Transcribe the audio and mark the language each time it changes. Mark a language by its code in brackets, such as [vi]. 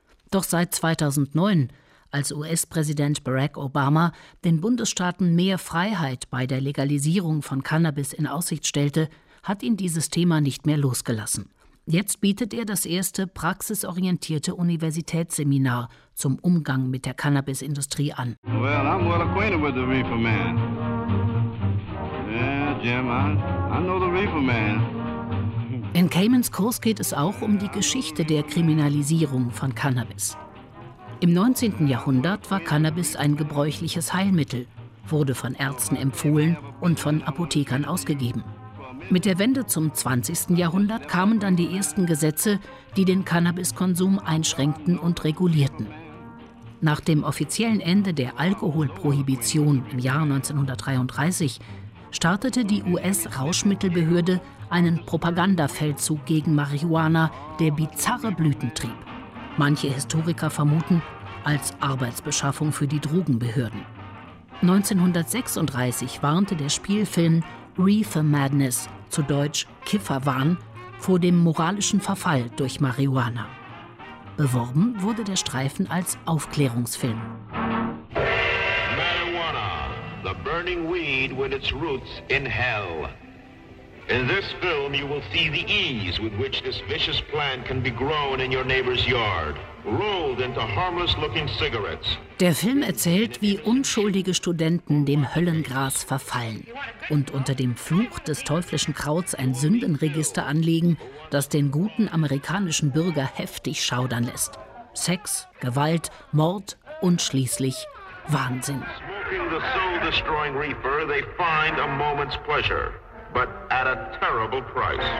[de] Doch seit 2009, als US-Präsident Barack Obama den Bundesstaaten mehr Freiheit bei der Legalisierung von Cannabis in Aussicht stellte, hat ihn dieses Thema nicht mehr losgelassen. Jetzt bietet er das erste praxisorientierte Universitätsseminar zum Umgang mit der Cannabis-Industrie an. [en] Well, I'm well acquainted with the reefer man. Yeah, Jim, I know the reefer man. [de] In Caymans Kurs geht es auch um die Geschichte der Kriminalisierung von Cannabis. Im 19. Jahrhundert war Cannabis ein gebräuchliches Heilmittel, wurde von Ärzten empfohlen und von Apothekern ausgegeben. Mit der Wende zum 20. Jahrhundert kamen dann die ersten Gesetze, die den Cannabiskonsum einschränkten und regulierten. Nach dem offiziellen Ende der Alkoholprohibition im Jahr 1933 startete die US-Rauschmittelbehörde einen Propagandafeldzug gegen Marihuana, der bizarre Blüten trieb. Manche Historiker vermuten, als Arbeitsbeschaffung für die Drogenbehörden. 1936 warnte der Spielfilm Reefer Madness, zu Deutsch Kifferwahn, vor dem moralischen Verfall durch Marihuana. Beworben wurde der Streifen als Aufklärungsfilm. [en] Marihuana, the burning weed with its roots in hell. In this film you will see the ease with which this vicious plant can be grown in your neighbor's yard. Rolled into harmless-looking cigarettes. [de] Der Film erzählt, wie unschuldige Studenten dem Höllengras verfallen und unter dem Fluch des teuflischen Krauts ein Sündenregister anlegen, das den guten amerikanischen Bürger heftig schaudern lässt. Sex, Gewalt, Mord und schließlich Wahnsinn. [en] Smoking the soul-destroying reefer, they find a moment's pleasure, but at a terrible price.